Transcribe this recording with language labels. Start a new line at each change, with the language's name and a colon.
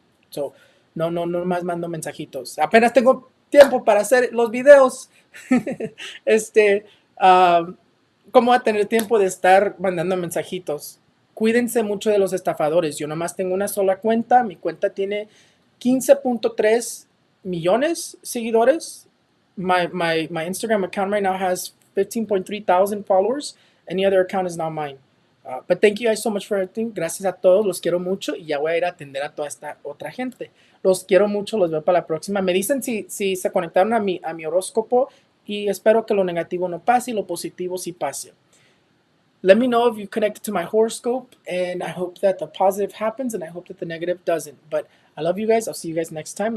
Spanish: So, no más mando mensajitos. Apenas tengo tiempo para hacer los videos. este, uh, ¿Cómo va a tener tiempo de estar mandando mensajitos? Cuídense mucho de los estafadores. Yo nomás tengo una sola cuenta. Mi cuenta tiene 15.3 millones seguidores.
English: My Instagram account right now has 15.3 thousand followers. Any other account is not mine. But thank you guys so much for everything.
Spanish: Gracias a todos, los quiero mucho y ya voy a ir a atender a toda esta otra gente. Los quiero mucho, los veo para la próxima. Me dicen si se conectaron a mi horóscopo y espero que lo negativo no pase y lo positivo sí pase.
English: Let me know if you connected to my horoscope, and I hope that the positive happens and I hope that the negative doesn't. But I love you guys. I'll see you guys next time.